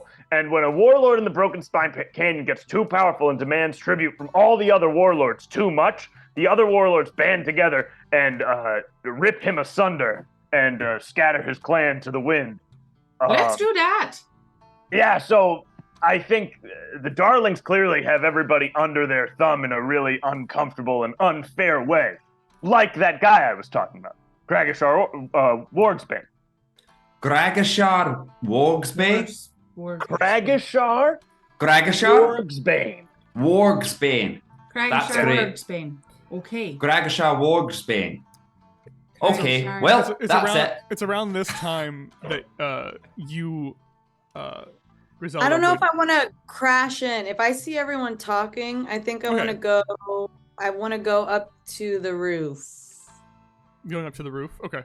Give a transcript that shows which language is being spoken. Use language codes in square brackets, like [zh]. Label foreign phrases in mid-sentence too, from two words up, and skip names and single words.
[en] And when a warlord in the Broken Spine Canyon gets too powerful and demands tribute from all the other warlords too much, the other warlords band together and rip him asunder and scatter his clan to the wind. Let's do that. Yeah, so I think the Darlings clearly have everybody under their thumb in a really uncomfortable and unfair way. Like that guy I was talking about, Kragashar Wargsbane. Gragashar Wargsbane? Kragashar Gragashar Wargsbane. Wargsbane. That's Cragashar great. Wargsbane. Okay. Gragashar Wargsbane. Okay, Cragashar. well, It's that's around, it. It's around this time that you, Griselda. I don't know would- if I want to crash in. If I see everyone talking, I think I want to Okay. go. I want to go up to the roof. Going up to the roof. Okay.